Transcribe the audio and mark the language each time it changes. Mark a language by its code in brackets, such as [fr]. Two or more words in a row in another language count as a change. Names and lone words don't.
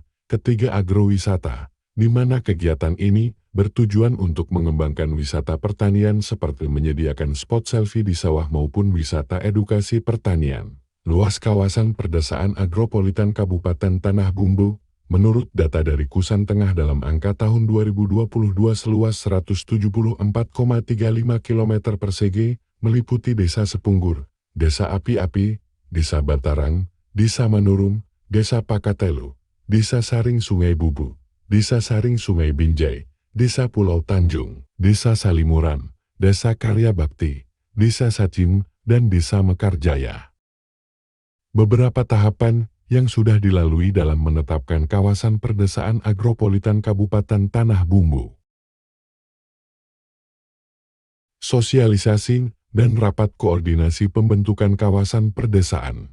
[id] Ketiga, agrowisata, di mana kegiatan ini bertujuan untuk mengembangkan wisata pertanian seperti menyediakan spot selfie di sawah maupun wisata edukasi pertanian. Luas kawasan perdesaan agropolitan Kabupaten Tanah Bumbu, menurut data dari Kusan Tengah dalam angka tahun 2022 seluas 174,35 km persegi, meliputi Desa Sepunggur, Desa Api-Api, Desa Batarang, Desa Manurum, Desa Pakatelu, Desa Saring Sungai Bubu, Desa Saring Sungai Binjai, Desa Pulau Tanjung, Desa Salimuran, Desa Karya Bakti, Desa Sacim, dan Desa Mekarjaya. Beberapa tahapan yang sudah dilalui dalam menetapkan kawasan perdesaan agropolitan Kabupaten Tanah Bumbu. Sosialisasi dan rapat koordinasi pembentukan kawasan perdesaan.